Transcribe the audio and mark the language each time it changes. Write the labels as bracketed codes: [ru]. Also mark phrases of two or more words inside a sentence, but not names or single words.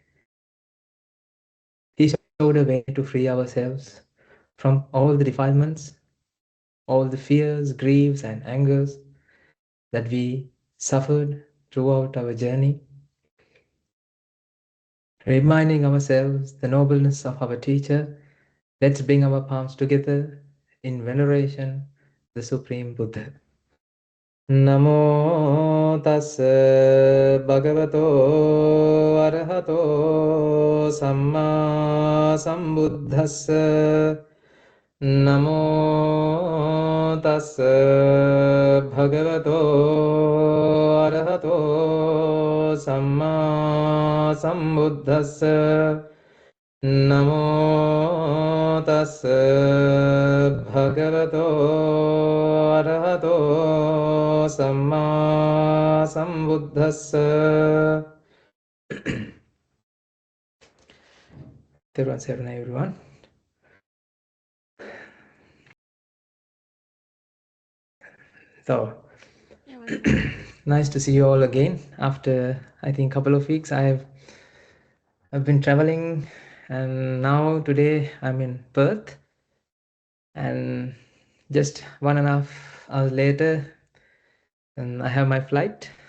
[en] He showed a way to free ourselves from all the defilements, all the fears, griefs, and angers that we suffered throughout our journey, reminding ourselves the nobleness of our teacher. Let's bring our palms together in veneration, the Supreme Buddha. [pi] Namo tassa bhagavato arahato samma sambuddhassa. Namo tassa bhagavato arahato samma sambuddhassa. Namo tassa bhagavato arahato samma sambuddhassa. Therwan Sarana, [en] everyone. So, nice to see you all again. After, I think, a couple of weeks, I've been traveling, and now today I'm in Perth, and just 1.5 hours later, and I have my flight.